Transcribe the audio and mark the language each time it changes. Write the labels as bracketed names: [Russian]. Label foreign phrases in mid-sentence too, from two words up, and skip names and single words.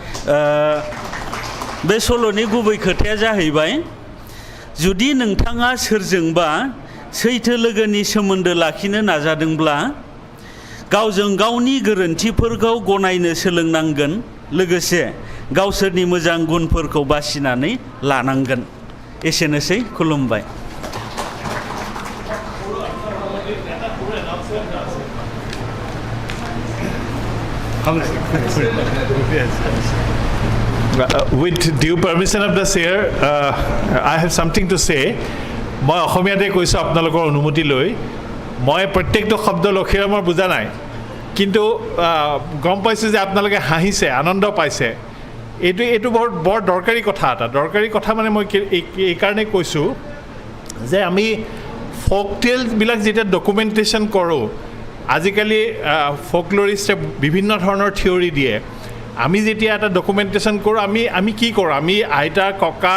[Bodo] बे सल'नि गुबै खोथाया जाहैबाय जुदि नोंथाङा सोरजोंबा सैथो लोगोनि सोमोन्दो लाखिनो नाजादोंब्ला गावजों गावनि गोरोन्थिफोरखौ गनायनो सोलोंनांगोन लोगोसे गावसोरनि मोजां गुनफोरखौ बासिनानै लानांगोन एसेनोसै खुलुमबाय [English] With due permission of the chair, I have something to say. [Assamese] মই অসমীয়াতে কৈছোঁ আপোনালোকৰ অনুমতি লৈ মই প্ৰত্যেকটো শব্দ লক্ষীৰামৰ বুজা নাই কিন্তু গম পাইছোঁ যে আপোনালোকে হাঁহিছে আনন্দ পাইছে এইটো বৰ দৰকাৰী কথা এটা দৰকাৰী কথা মানে মই এই কাৰণে কৈছোঁ যে আমি [English] folk tales [Assamese] যেতিয়া ডকুমেণ্টেশ্যন কৰোঁ আজিকালি ফকলৰিষ্টে বিভিন্ন ধৰণৰ থিয়ৰী দিয়ে আমি যেতিয়া এটা ডকুমেণ্টেশ্যন কৰোঁ আমি কি কৰোঁ আমি আইতা ককা